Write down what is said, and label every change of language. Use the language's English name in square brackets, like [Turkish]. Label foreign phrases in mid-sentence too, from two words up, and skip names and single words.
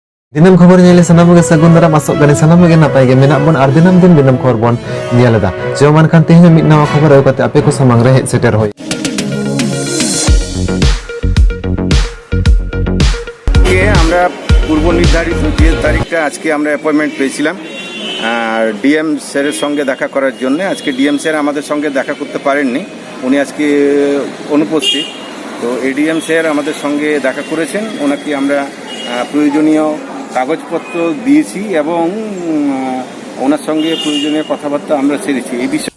[Santali] Dinam khobor nyele sanam ge sagun dara masuk gani sanam ge napai ge menak bon ar dinam din dinam khobor bon nyele da joman kan tihnya mit nawa khobor au kate ape ko samang re het seter hoy [Bangla] আমরা পূর্ব নির্ধারিত যে তারিখটা আজকে আমরা অ্যাপয়েন্টমেন্ট পেয়েছিলাম আর ডিএম স্যারের সঙ্গে দেখা করার জন্য আজকে ডিএম স্যার আমাদের সঙ্গে দেখা করতে পারেননি উনি আজকে অনুপস্থিত তো এডিএম স্যার আমাদের সঙ্গে দেখা করেছেন ওনাকে আমরা প্রয়োজনীয় কাগজপত্র দিয়েছি এবং ওনার সঙ্গে প্রয়োজনীয় কথাবার্তা আমরা সেরেছি এই বিষয়ে